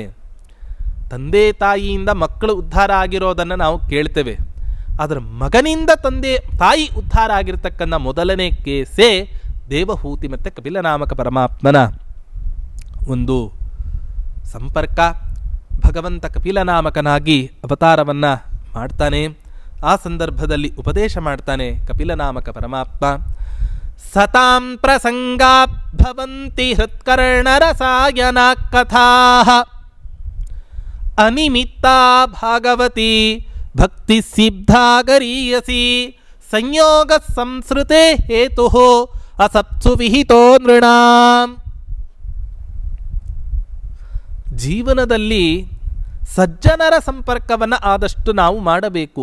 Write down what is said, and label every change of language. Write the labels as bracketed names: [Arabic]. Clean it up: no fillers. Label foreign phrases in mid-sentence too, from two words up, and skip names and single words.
[Kannada] ತಂದೆ ತಾಯಿಯಿಂದ ಮಕ್ಕಳು ಉದ್ಧಾರ ಆಗಿರೋದನ್ನು ನಾವು ಕೇಳ್ತೇವೆ, ಆದರೆ ಮಗನಿಂದ ತಾಯಿ ಉದ್ಧಾರ ಆಗಿರ್ತಕ್ಕಂಥ ಮೊದಲನೇ ಕೇಸೇ ದೇವಹೂತಿ ಮತ್ತು ಕಪಿಲನಾಮಕ ಪರಮಾತ್ಮನ ಒಂದು ಸಂಪರ್ಕ. ಭಗವಂತ ಕಪಿಲನಾಮಕನಾಗಿ ಅವತಾರವನ್ನು ಮಾಡ್ತಾನೆ. ಆ ಸಂದರ್ಭದಲ್ಲಿ ಉಪದೇಶ ಮಾಡ್ತಾನೆ ಕಪಿಲನಾಮಕ ಪರಮಾತ್ಮ. [Sanskrit] ಸತಾಂ ಪ್ರಸಂಗಾ ಭವಂತಿ ಹೃತ್ಕರ್ಣರಸಾಯನ ಕಥಾ ಅನಿಮಿತ್ತಾ ಭಾಗವತಿ ಭಕ್ತಿ ಸಿದ್ಧಾಗರೀಯಸಿ ಸಂಯೋಗ ಸಂಸ್ಕೃತೆ ಹೇತು ಅಸತ್ಸು ವಿಹಿತೋ ನೃಣಾಂ. [Kannada] ಜೀವನದಲ್ಲಿ ಸಜ್ಜನರ ಸಂಪರ್ಕವನ್ನು ಆದಷ್ಟು ನಾವು ಮಾಡಬೇಕು.